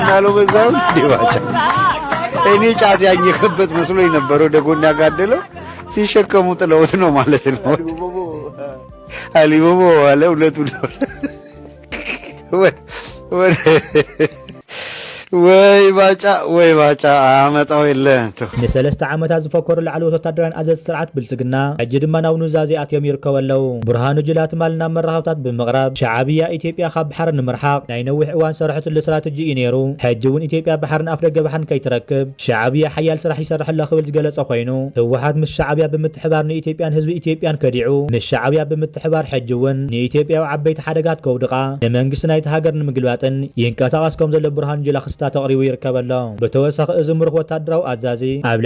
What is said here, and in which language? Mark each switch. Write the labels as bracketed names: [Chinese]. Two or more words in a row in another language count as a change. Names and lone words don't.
[Amharic] ያለው በዛው ዲባቻ እኔ ጫት ያኘከበት መስሎኝ ነበር። ወደ ጎን ያጋደለው ሲሸከሙ ጥለውት ነው ማለት ነው። አሊቦቦ አለ ሁለቱ ነው። ወይ ባጫ አመጣው የለ [Tigrinya] ንሰለስተ ዓመታት ዝፈከሩ ላዕለዎት ወታደራውያን ኣዘዝ ስርዓት ብልጽግና ሕጂ ድማ ናብ ኑዛዜ ኣትዮም ይርከቡ ኣለው። ብርሃኑ ጁላ ትማልና መራኸብታት ብምቕራብ ሻዕብያ ኢትዮጵያ ካብ ባሕሪ ንምርሓቕ ናይ ነዊሕ እዋን ሰርሕትሉ ስትራቴጂ እዩ ነይሩ። ሕጂ እውን ኢትዮጵያ ባሕርን ኣፍ ደገ ባሕርን ከይትረክብ ሻዕብያ ሓያል ስራሕ ይሰርሐላ ክብል ዝገለጸ ኮይኑ ህወሓት ምስ ሻዕብያ ብምትሕባር ንኢትዮጵያን ህዝቢ ኢትዮጵያን ከዲዑ ምስ ሻዕብያ ብምትሕባር ሕጂ እውን ንኢትዮጵያዊ ዓበይቲ ሓደጋት ከውድቓ ንመንግስቲ ናይቲ ሃገር ንምግልባጥን ይንቀሳቐስ ከም ዘሎ ብርሃኑ ጁላ ተቅሪቡ ይርከበሎ። በተወሳኺ እዚ ምርኽ ወታደራዊ ኣዛዚ ኣብ